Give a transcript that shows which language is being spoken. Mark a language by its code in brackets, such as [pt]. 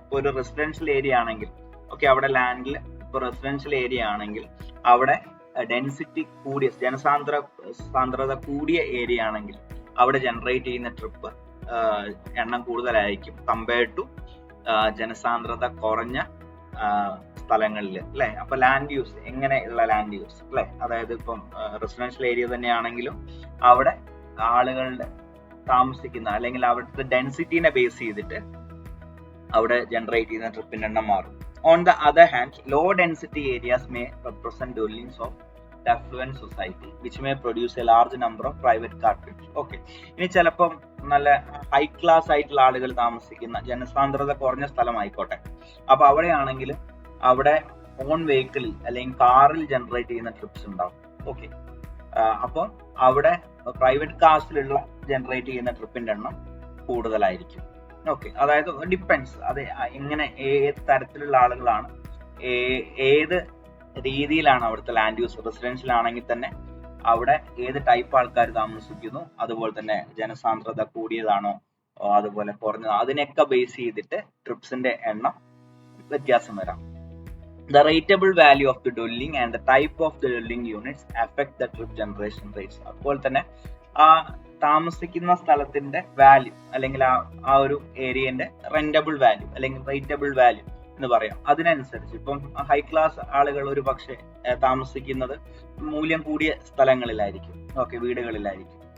[ml] ഇപ്പൊ ഒരു residential area ആണെങ്കിൽ ഓക്കെ, അവിടെ ലാൻഡിൽ ഇപ്പൊ റെസിഡൻഷ്യൽ ഏരിയ ആണെങ്കിൽ അവിടെ ഡെൻസിറ്റി കൂടിയ സാന്ദ്രത കൂടിയ ഏരിയ ആണെങ്കിൽ അവിടെ ജനറേറ്റ് ചെയ്യുന്ന ട്രിപ്പ് എണ്ണം കൂടുതലായിരിക്കും [en] compared to [ml] ജനസാന്ദ്രത കുറഞ്ഞ സ്ഥലങ്ങളിൽ അല്ലെ. അപ്പൊ ലാൻഡ് യൂസ്, എങ്ങനെയുള്ള ലാൻഡ് യൂസ് അല്ലെ, അതായത് ഇപ്പം റെസിഡൻഷ്യൽ ഏരിയ തന്നെയാണെങ്കിലും അവിടെ ആളുകളുടെ താമസിക്കുന്ന അല്ലെങ്കിൽ അവിടുത്തെ ഡെൻസിറ്റിനെ ബേസ് ചെയ്തിട്ട് അവിടെ ജനറേറ്റ് ചെയ്യുന്ന ട്രിപ്പിന്റെ എണ്ണം മാറും. [en] On the other hand, low density areas may represent dwellings of the affluent society which may produce a large number of private car trips. [ml] Okay, ഇനി ചിലപ്പം നല്ല ഹൈ ക്ലാസ് ആയിട്ടുള്ള ആളുകൾ താമസിക്കുന്ന ജനസാന്ദ്രത കുറഞ്ഞ സ്ഥലമായിക്കോട്ടെ, അപ്പൊ അവിടെയാണെങ്കിൽ അവിടെ ഓൺ വെഹിക്കിളിൽ അല്ലെങ്കിൽ കാറിൽ ജനറേറ്റ് ചെയ്യുന്ന ട്രിപ്സ് ഉണ്ടാവും. ഓക്കെ, അപ്പം അവിടെ പ്രൈവറ്റ് കാർസിലുള്ള ജനറേറ്റ് ചെയ്യുന്ന ട്രിപ്പിന്റെ എണ്ണം കൂടുതലായിരിക്കും. ഓക്കെ, അതായത് ഡിപ്പെൻസ്, അത് എങ്ങനെ ഏത് തരത്തിലുള്ള ആളുകളാണ്, ഏത് രീതിയിലാണ് അവിടുത്തെ ലാൻഡ് യൂസ്. റെസിഡൻഷ്യൽ ആണെങ്കിൽ തന്നെ അവിടെ ഏത് ടൈപ്പ് ആൾക്കാർ താമസിക്കുന്നു, അതുപോലെ തന്നെ ജനസാന്ദ്രത കൂടിയതാണോ അതുപോലെ കുറഞ്ഞതോ, അതിനൊക്കെ ബേസ് ചെയ്തിട്ട് ട്രിപ്സിന്റെ എണ്ണം വ്യത്യാസം വരാം. [en] The rateable value of the dwelling and the type of the dwelling units affect the trip generation rates. [ml] അപ്പോൾ തന്നെ ആ താമസിക്കുന്ന സ്ഥലത്തിന്റെ വാല്യൂ അല്ലെങ്കിൽ ആ ഒരു ഏരിയന്റെ റെന്റബിൾ വാല്യൂ അല്ലെങ്കിൽ റേറ്റബിൾ വാല്യൂ എന്ന് പറയാം. അതിനനുസരിച്ച് ഇപ്പം ഹൈ ക്ലാസ് ആളുകൾ ഒരു പക്ഷെ താമസിക്കുന്നത് മൂല്യം കൂടിയ സ്ഥലങ്ങളിലായിരിക്കും, ഓക്കെ, വീടുകളിലായിരിക്കും.